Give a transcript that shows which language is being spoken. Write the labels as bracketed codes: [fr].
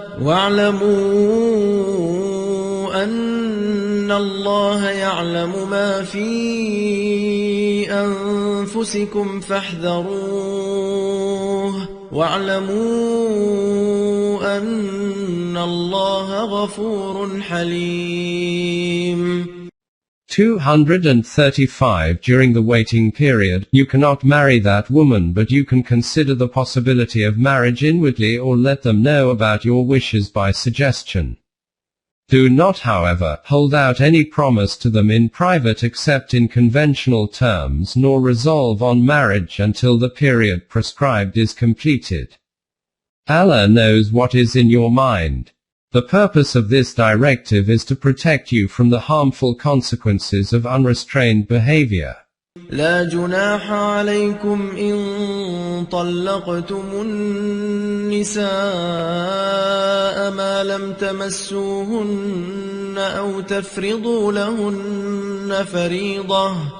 [ar] واعلموا أن الله يعلم ما في أنفسكم فاحذروه واعلموا أن الله غفور حليم. [en] 235 During the waiting period, you cannot marry that woman, but you can consider the possibility of marriage inwardly or let them know about your wishes by suggestion. Do not, however, hold out any promise to them in private except in conventional terms, nor resolve on marriage until the period prescribed is completed. Allah knows what is in your mind. The purpose of this directive is to protect you from the harmful consequences of unrestrained behavior. [ar] لا جناح عليكم إن طلقتم النساء ما لم تمسوهن أو تفرضوا لهن فريضة